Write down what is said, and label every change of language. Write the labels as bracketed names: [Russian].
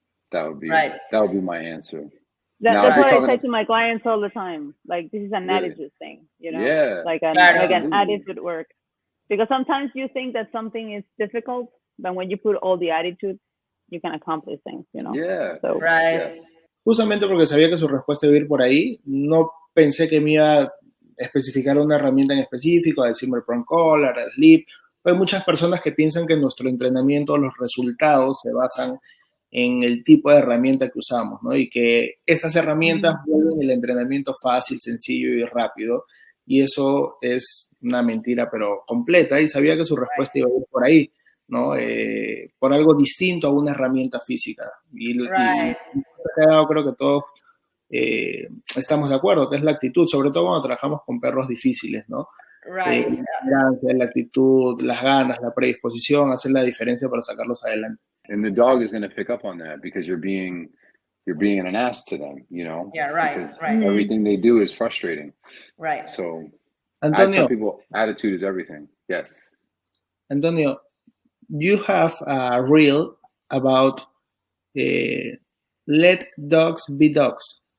[English] That would be my answer. That's what I say to my clients all the time. Like, this is an attitude thing, you know? Yeah. Like an attitude work. Because sometimes you think that something is difficult, but when you put all the attitude, you can accomplish things, you know? Yeah. So, Yes. [Spanish] Justamente porque sabía que su respuesta iba a ir por ahí, no pensé que me iba a especificar una herramienta en específico, a decirme el prong collar, el sleep. Hay muchas personas que piensan que nuestro entrenamiento, los resultados se basan en el tipo de herramienta que usamos, ¿no? Y que esas herramientas vuelven el entrenamiento fácil, sencillo y rápido. Y eso es una mentira, pero completa. Y sabía que su respuesta iba a ir por ahí, ¿no? Por algo distinto a una herramienta física. Y creo que todos estamos de acuerdo, que es la actitud, sobre todo cuando trabajamos con perros difíciles, ¿no? La actitud, las ganas, la predisposición, hacen la diferencia para sacarlos adelante. [English] And the dog is going to pick up on that because you're being an ass to them, you know? Yeah, right, because right. Everything they do is frustrating. Right. So Antonio, I tell people attitude is everything. Yes. Antonio, you have a reel about let dogs be dogs.